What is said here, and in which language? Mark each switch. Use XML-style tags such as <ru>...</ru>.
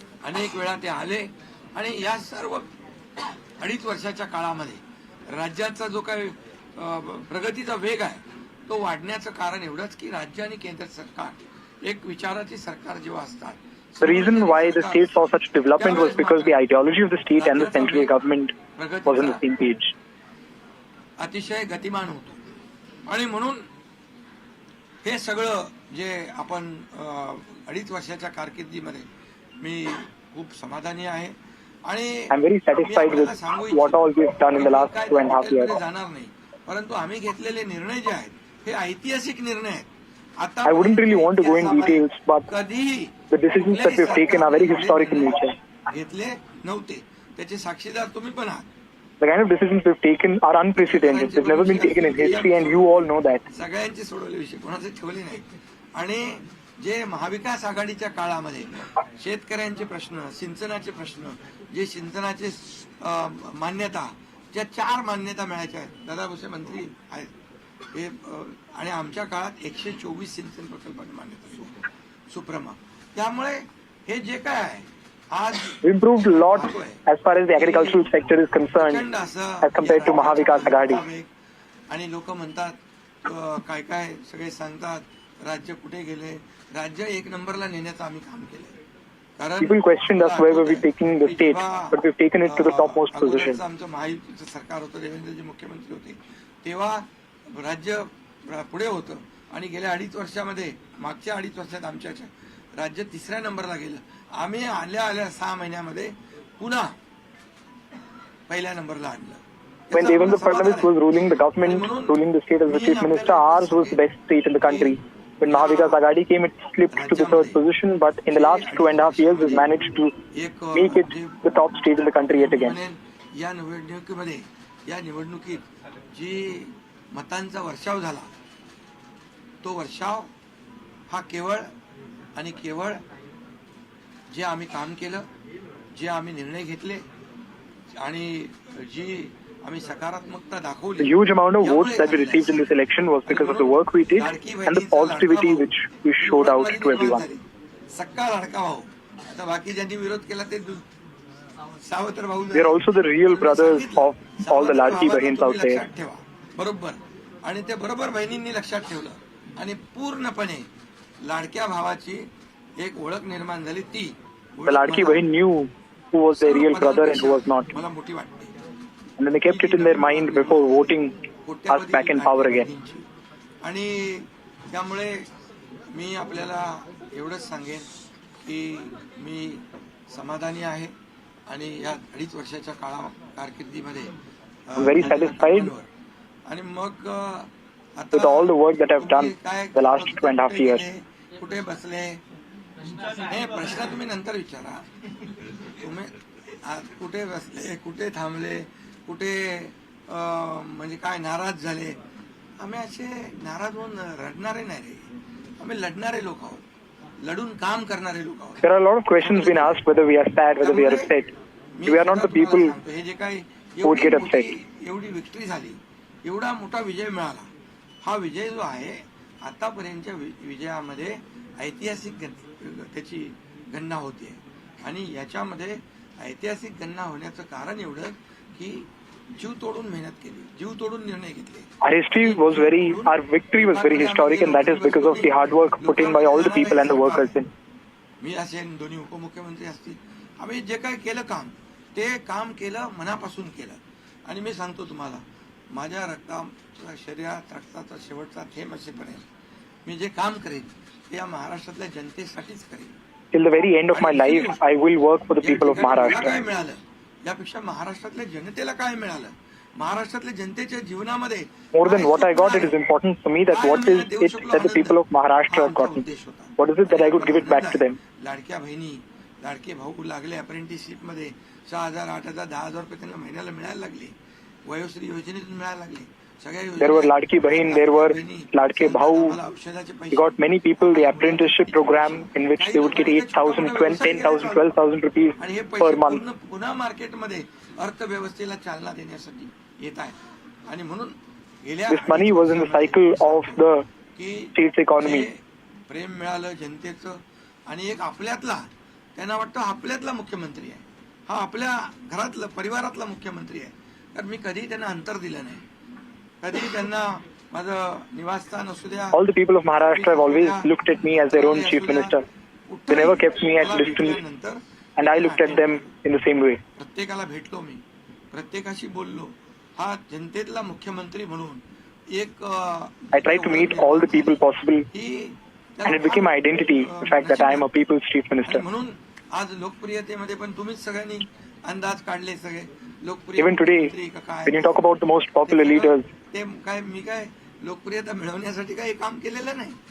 <mr>अनेक वेळा ते आले आणि या सर्व 2.5 वर्षाच्या काळामध्ये राज्याचा जो काही प्रगतीचा वेग आहे तो वाढण्याचं कारण एवढंच की राज्य आणि केंद्र सरकार एक विचाराची सरकार जेव्हा असतात.</mr> <en>The reason why the state saw such development was because the ideology of the state and the central government was on the same page.</en> <mr>अतिशय गतिमान होतो आणि म्हणून हे सगळं जे आपण 2.5 वर्षाच्या कारकिर्दीमध्ये मी खूप समाधानी आहे. आणि</mr> <en>I'm very satisfied with what all we've done in the last 2.5 years.</en> <mr>जाणार नाही, परंतु आम्ही घेतलेले निर्णय जे आहेत हे ऐतिहासिक निर्णय आहेत. आता</mr> <en>I wouldn't really want to go in details, but</en> <mr>कधीही</mr> <en>the decisions that we've taken are very historic in nature.</en> <mr>घेतले नव्हते, त्याचे साक्षीदार तुम्ही पण आहात.</mr> <en>The kind of decisions we've taken are unprecedented. They've never been taken in history, and you all know that.</en> <mr>सगळ्यांचे सोडवले विषय, कोणाचे ठेवले नाही. आणि जे महाविकास आघाडीच्या काळामध्ये शेतकऱ्यांचे प्रश्न, सिंचनाचे प्रश्न, जे सिंचनाचे मान्यता, ज्या 4 मान्यता मिळायच्या आहेत, दादा भुसे मंत्री आहेत हे, आणि आमच्या काळात 124 सिंचन प्रकल्पांनी मान्यता सुप्रमा. त्यामुळे हे जे काय आहे आज</mr> <en>We improved a lot as far as the agricultural sector is concerned as compared to Mahavikas Aghadi.</en> <mr>आणि लोक म्हणतात काय काय सगळे सांगतात राज्य कुठे गेले. राज्य 1 नंबरला नेण्याचं आम्ही काम केलं. कारण</mr> <en>People questioned us where were we taking the state, but we've taken it to the topmost position.</en> <mr>आमचं महायुतीचं सरकार होतं, देवेंद्रजी मुख्यमंत्री होते तेव्हा राज्य पुढे होतं आणि गेल्या 2.5 वर्षामध्ये, मागच्या 2.5 वर्षात आमच्या राज्य 3ऱ्या नंबरला गेलं. आम्ही आल्या 6 महिन्यामध्ये पुन्हा 1ल्या नंबरला आणलं.</mr> <en>When Devendra Fadnavis was ruling the government, ruling the state as the chief minister, ours was the best state in the country. When Mahavikas Aghadi came, it slipped to the 3rd position, but in the last 2.5 years, we've managed to make it the top state in the country yet again.</en> <mr>या निवडणुकीत जी मतांचा वर्षाव झाला तो वर्षाव हा केवळ आणि केवळ जे आम्ही काम केलं, जे आम्ही निर्णय घेतले आणि जी आम्ही सकारात्मकता दाखवली.</mr> <en>The huge amount of votes that we received in this election was because of the work we did and the positivity which we showed out to everyone.</en> <mr>सक्का लाडका भाऊ. आता बाकी ज्यांनी विरोध केला ते सावत्र भाऊ.</mr> <en>We are also the real brothers of all the Ladki Bahins out there.</en> <mr>बरोबर. आणि ते बरोबर बहिणींनी लक्षात ठेवलं आणि पूर्णपणे लाडक्या भावाची एक ओळख निर्माण झाली. ती</mr> <en>The Ladki Bahin knew who was their real brother and who was not.</en> <mr>मला मोठी वाटते.</mr> <en>And then they kept it in their mind before voting us back in power again.</en> <mr>आणि त्यामुळे मी आपल्याला एवढंच सांगेन की मी समाधानी आहे आणि या 2.5 वर्षाच्या कारकिर्दीमध्ये</mr> <en>very satisfied</en> <mr>आणि मग</mr> <en>with all the work that I've done the last 2.5 years.</en> <mr>कुठे बसले हे प्रश्न तुम्ही नंतर विचारा. तुम्ही कुठे बसले, कुठे थांबले, कुठे म्हणजे काय नाराज झाले. आम्ही असे नाराज होऊन रडणारे नाही रे. आम्ही लढणारे लोक आहोत, लढून काम करणारे लोक आहोत.</mr> <en>There are a lot of questions being asked whether we are sad, whether we are upset. We are not the people</en> <mr>हे जे काही</mr> <en>who would get upset.</en> <mr>एवढी विक्ट्री झाली, एवढा मोठा विजय मिळाला. हा विजय जो आहे आतापर्यंतच्या विजयामध्ये ऐतिहासिक त्याची गणना होते आणि याच्यामध्ये ऐतिहासिक गणना होण्याचं कारण एवढं की जीव तोडून मेहनत केली, जीव तोडून निर्णय घेतले.</mr> <en>Our victory was very historic, and that is because of the hard work put in by all the people and the workers.</en> <mr>मी असेन, दोन्ही उपमुख्यमंत्री असतील, आम्ही जे काय केलं काम, ते काम केलं, मनापासून केलं. आणि मी सांगतो तुम्हाला, माझ्या रक्ताचा शरीरात रक्ताचा शेवटचा थेंब असेपर्यंत मी जे काम करेन ते या महाराष्ट्रातल्या जनतेसाठीच करेन.</mr> <en>Till the very end of my life, I will work for the people of</en> <mr>काय</mr> <en>Maharashtra.</en> <mr>मिळालं यापेक्षा महाराष्ट्रातल्या जनतेला काय मिळालं, महाराष्ट्रातल्या जनतेच्या जीवनामध्ये</mr> <en>More than what I got, it is important for me that what is it that the people of Maharashtra have gotten. What is it that I could give it back to them?</en> <mr>लाडक्या बहिणी, लाडके भाऊ लागले apprenticeship मध्ये 6,000, 8,000, 10,000 रुपये त्यांना महिन्याला मिळायला लागले. वयोश्री योजनेतून मिळायला लागले.</mr> <en>There were Ladki Bahin, there were Ladke Bhau. We got many people the apprenticeship program in which they would get 8,000, 10,000, 12,000 rupees per month.</en> <mr>पुन्हा मार्केटमध्ये अर्थव्यवस्थेला चालना देण्यासाठी येत आहे. आणि म्हणून</mr> <en>This money was in the cycle of the state's economy.</en> <mr>प्रेम मिळालं जनतेचं आणि एक आपल्यातला, त्यांना वाटतं आपल्यातला मुख्यमंत्री आहे, हा आपल्या घरातला परिवारातला मुख्यमंत्री आहे. तर मी कधी त्यांना अंतर दिलं नाही, कधी त्यांना माझं निवासस्थान असू द्या.</mr> <en>All the people of Maharashtra have always looked at me as their own chief minister. They never kept me at distance, and I looked at them in the same way.</en> <mr>प्रत्येकाला भेटलो मी, प्रत्येकाशी बोललो. हा जनतेतला मुख्यमंत्री म्हणून एक</mr> <en>I tried to meet all the people possible, and it became my identity, the fact that I am a people's chief minister.</en> <mr>म्हणून आज लोकप्रियतेमध्ये पण तुम्हीच सगळ्यांनी अंदाज काढले सगळे.</mr> <en>Even today, when you talk about the most popular leaders,</en> <mr>ते काय मी काय लोकप्रियता मिळवण्यासाठी काही काम केलेलं नाही.</mr>